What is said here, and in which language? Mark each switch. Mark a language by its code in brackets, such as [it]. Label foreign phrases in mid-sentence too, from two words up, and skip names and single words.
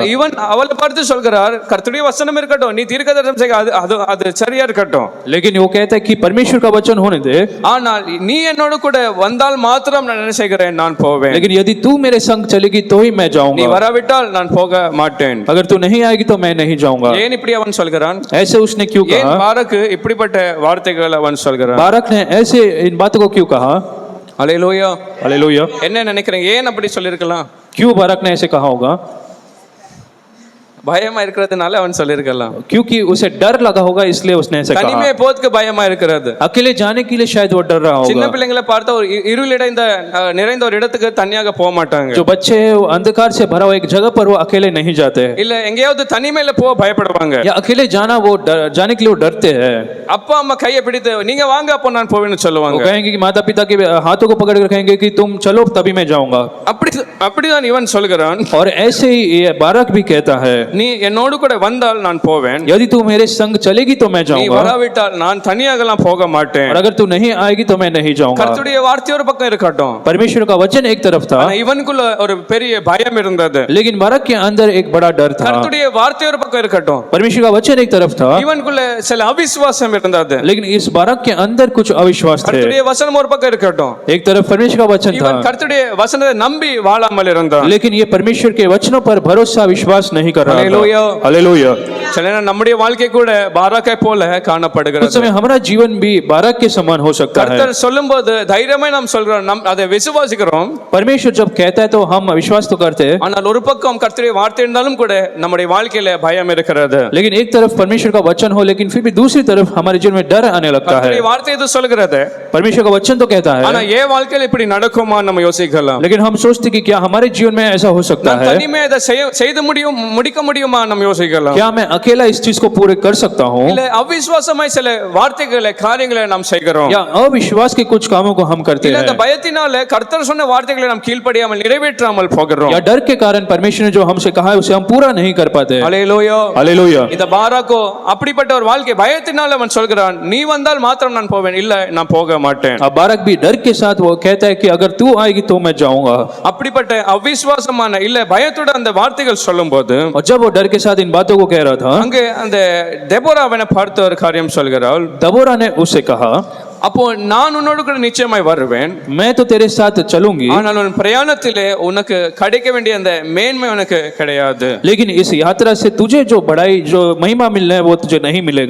[ta] இவன் அவளை பார்த்து சொல்கிறார், கர்த்தருடைய வசனம் இருக்கட்டும், நீ தீர்க்கதரிசனம் செய்ய, அது சரியா இருக்கட்டும்। [hi] लेकिन वो कहता है कि परमेश्वर का वचन होने दे, [ta] ஆனால் நீ என்னோடு கூட வந்தால் மாத்திரம் நான் என்ன செய்கிறேன்? நான் போவேன்। [hi] लेकिन यदि तू मेरे संग चलेगी तो ही मैं [ta] நீ [hi] जाऊंगा। [ta] வராவிட்டால் நான் போக மாட்டேன்। [hi] अगर तू नहीं आएगी तो मैं नहीं जाऊंगा। [ta] ஏன் இப்படி அவன் சொல்கிறான்? [hi] ऐसे उसने क्यों [ta] ஏன் [hi] कहा? [ta] பாராக்கு இப்படிப்பட்ட வார்த்தைகள் அவன் சொல்கிறான்? [hi] बाराक ने ऐसे इन बातों को क्यों कहा? [ta] ஹல்லேலூயா। [hi] हालेलुया। [ta] என்ன நினைக்கிறீங்க? ஏன் அப்படி சொல்லிருக்கலாம்? [hi] क्यों बाराक ने ऐसे कहा होगा? [ta] பயமா இருக்கிறதுனால அவன் சொல்லியிருக்கலாம். [hi] क्योंकि उसे डर लगा होगा इसलिए उसने ऐसे कहा। [ta] தனிமை போறதுக்கு பயமா இருக்கிறது. [hi] अकेले जाने के लिए शायद वो डर रहा [ta] சின்ன [hi] होगा। [ta] பிள்ளைங்களை பார்த்தா ஒரு இருளிடைந்த நிறைந்த ஒரு இடத்துக்கு தனியாக போக மாட்டாங்க. [hi] जो बच्चे हैं वो अंधकार से भरा हुआ एक जगह पर वो अकेले नहीं जाते हैं, [ta] இல்ல எங்கேயாவது தனிமையில போக பயப்படுவாங்க. [hi] या अकेले जाना वो जाने के लिए वो डरते हैं। [ta] அப்பா அம்மா கையை பிடித்து நீங்க வாங்க அப்போ நான் போவேன்னு [hi] वो [ta] சொல்லுவாங்க. [hi] कहेंगे कि माता पिता के हाथों को पकड़ कर कहेंगे कि तुम चलो तभी मैं जाऊंगा। [ta] அப்படிதான் இவன் சொல்கிறான். [hi] और ऐसे ही ये बारक भी कहता है, [ta] நீ என்னோடு கூட வந்தால் நான் போவேன், [hi] यदि तू मेरे संग चलेगी तो मैं [ta] நீ [hi] जाऊंगा, [ta] வராவிட்டால் நான் தனியாகலாம் போக மாட்டேன். [hi] और अगर तू नहीं आएगी तो मैं नहीं जाऊंगा। [ta] கர்த்தருடைய வார்த்தை ஒரு பக்கம் இருக்கட்டும், [hi] परमेश्वर का वचन एक तरफ था, [ta] ஆனா இவனுக்குள்ள ஒரு பெரிய பயம் இருந்தது. [hi] लेकिन बारक के अंदर एक बड़ा डर था। [ta] கர்த்தருடைய வார்த்தை ஒரு பக்கம் இருக்கட்டும், [hi] परमेश्वर का वचन एक तरफ था, [ta] இவனுக்குள்ள சில அவிசுவாசம் இருந்தது. [hi] लेकिन इस बारक के अंदर कुछ अविश्वास थे। [ta] கர்த்தருடைய வசனம் ஒரு பக்கம் இருக்கட்டும், [hi] एक तरफ परमेश्वर का वचन था, [ta] இவன் கர்த்தருடைய வசனத்தை நம்பி வாழாமல் இருந்தான். [hi] लेकिन ये परमेश्वर के वचनों पर भरोसा विश्वास नहीं कर रहा हालेलुया। था। हालेलुया। [ta] சில நேரம் நம்முடைய வாழ்க்கை கூட பாராக்கை போல [hi] कुछ [ta] காணப்படுகிறது. [hi] समय हमारा जीवन भी बारक के समान हो सकता है। [ta] கர்த்தர் சொல்லும்போது தைரியமா நாம் சொல்றோம், நாம் அதை விசுவாசிக்கிறோம். [hi] परमेश्वर जब कहता है तो हम विश्वास तो करते हैं, [ta] ஆனால் ஒரு பக்கம் கர்த்தருடைய வார்த்தை இருந்தாலும் கூட நம்முடைய வாழ்க்கையில பயம் இருக்கிறது. [hi] लेकिन एक तरफ परमेश्वर का वचन हो, लेकिन फिर भी दूसरी तरफ हमारे जीवन में डर आने लगता है। [ta] கர்த்தருடைய வார்த்தை இது சொல்கிறது, [hi] परमेश्वर का वचन तो कहता [ta] ஆனா [hi] है, [ta] ஏன் வாழ்க்கையில இப்படி நடக்குமா நம்ம யோசிக்கலாம். [hi] लेकिन हम सोचते कि क्या हमारे जीवन में ऐसा हो सकता [ta] நான் [hi] है, [ta] தனிமே இதை செய்து முடிக்க முடியுமா நம்ம யோசிக்கலாம். [hi] क्या मैं अकेला इस चीज को पूरे कर सकता हूँ, [ta] இல்ல அவிசுவாசமாய் சில வார்த்தைகளை காரியங்களை நாம் செய்கிறோம். [hi] या अविश्वास के कुछ कामों को हम करते [ta] இல்ல அந்த [hi] हैं, [ta] பயத்தினால கர்த்தர் சொன்ன வார்த்தைகளை நாம் கீழ்ப்படியாமல் நிறைவேற்றாமல் போகிறோம். [hi] या डर के कारण परमेश्वर ने जो हमसे कहा है उसे हम पूरा नहीं कर पाते। [ta] ஹல்லேலூயா. [hi] हालेलुया। [ta] இந்த பாராக்கோ அப்படிப்பட்ட ஒரு வாழ்க்கை பயத்தினால அவன் சொல்கிறான், நீ வந்தால் மாத்திரம் நான் போவேன், இல்ல நான் போக மாட்டேன். [hi] अब बारक भी डर के साथ वो कहता है कि अगर तू आएगी तो मैं जाऊंगा। [ta] அப்படிப்பட்ட அவிசுவாசமான இல்ல பயத்தோட அந்த வார்த்தைகள் சொல்லும்போது [hi] और जब वो डर के साथ इन बातों को कह रहा था, [ta] அங்கே அந்த தெபோரா அவனை பார்த்து ஒரு காரியம் சொல்கிறாள். [hi] दबोरा ने उससे कहा, [ta] அப்போ நான் உன்னோடு கூட நிச்சயமாய் வருவேன், [hi] मैं तो तेरे साथ चलूंगी, [ta] ஆனால் உன் பிரயாணத்திலே உனக்கு கிடைக்க வேண்டிய அந்த மேன்மை உனக்கு கிடையாது. [hi] लेकिन इस यात्रा से तुझे जो बड़ाई जो महिमा मिलना है वो तुझे नहीं मिलेगा।